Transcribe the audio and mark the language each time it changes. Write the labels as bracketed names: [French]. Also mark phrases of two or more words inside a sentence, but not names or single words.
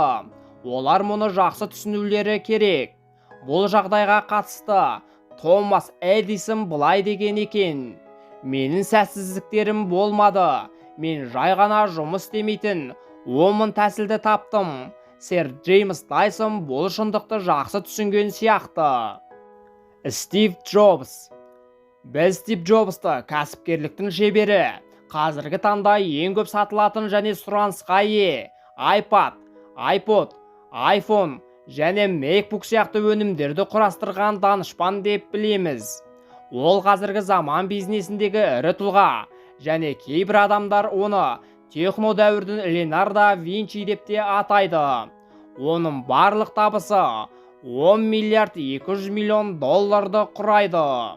[Kazakh] Олар мұны жақсы түсінулері керек. Бұл жағдайға қатысты Томас Эдисон былай деген екен: менің сәтсіздіктерім болмады, мен жай ғана жұмыс істемейтін 10 тәсілді таптым. Сэр Джеймс Дайсон бұл шындықты жақсы түсінген сияқты. Стив Джобс: біз Стив Джобсты кәсіпкерліктің шебері, қазіргі таңда ең көп сатылатын және сұранысқа ие iPad, iPod, iPhone және MacBook сияқты өнімдерді құрастырған данышпан деп білеміз. Ол қазіргі заман бизнесіндегі ірі тұлға, және кейбір адамдар оны техно дәуірдің Ленардо Винчи деп те атайды. Оның барлық табысы 10 миллиард 200 миллион долларды құрайды.